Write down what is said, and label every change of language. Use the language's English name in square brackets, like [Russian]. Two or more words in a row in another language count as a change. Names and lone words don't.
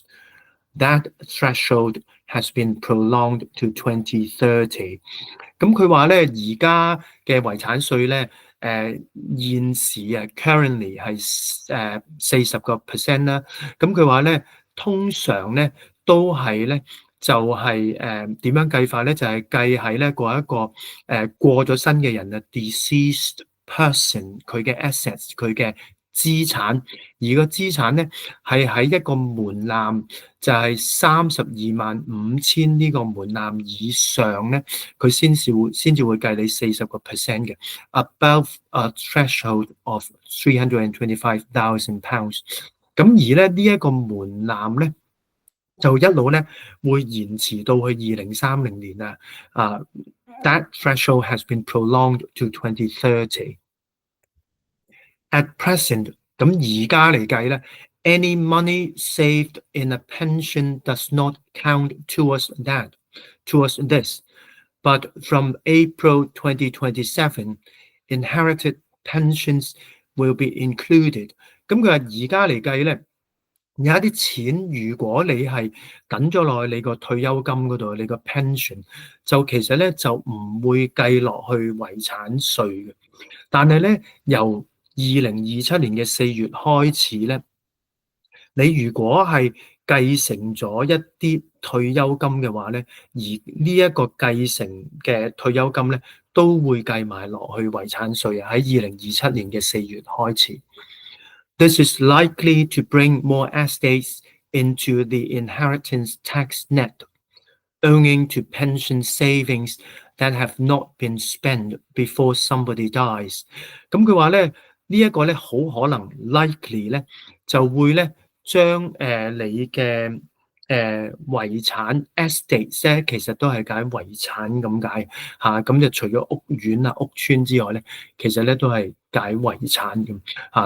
[English] That threshold has been prolonged to 2030。 [Cantonese] 咁佢話咧，而家嘅遺產稅咧，現時currently 係40% 啦。咁佢話咧，通常咧都係咧就係點樣計法咧？就係計喺咧一個過咗身嘅人啊 ， [English] deceased person [Cantonese] 佢嘅 assets 佢嘅資產，而個資產咧係喺一個門檻，就係325000呢個門檻以上咧，佢先至會計你40% 嘅 [English] above a threshold of £325,000。 [Cantonese] 咁而咧呢一個門檻咧，就一路咧會延遲到去2030年啊 ！ [English] That threshold has been prolonged to 2030. At present， [Cantonese] 咁而家嚟計咧 [English] ，any money saved in a pension does not count towards this. But from April 2027, inherited pensions will be included。 [Cantonese] 咁佢話而家嚟計咧。有一啲錢，如果你係等咗落去你個退休金嗰度，你個 pension 就其實咧就唔會計落去遺產稅嘅。但係咧，由2027年嘅4月開始咧，你如果係繼承咗一啲退休金嘅話咧，而呢一個繼承嘅退休金咧，都會計埋落去遺產稅啊！喺2027年嘅4月開始。 [English] This is likely to bring more estates into the inheritance tax net, owing to pension savings that have not been spent before somebody dies。 [Cantonese] 咁佢話咧，呢一個咧好可能 likely 咧就會咧將你嘅遺產 estates 咧，其實都係解遺產咁解嚇。咁就除咗屋苑啊、屋邨之外咧，其實咧都係解遺產咁嚇。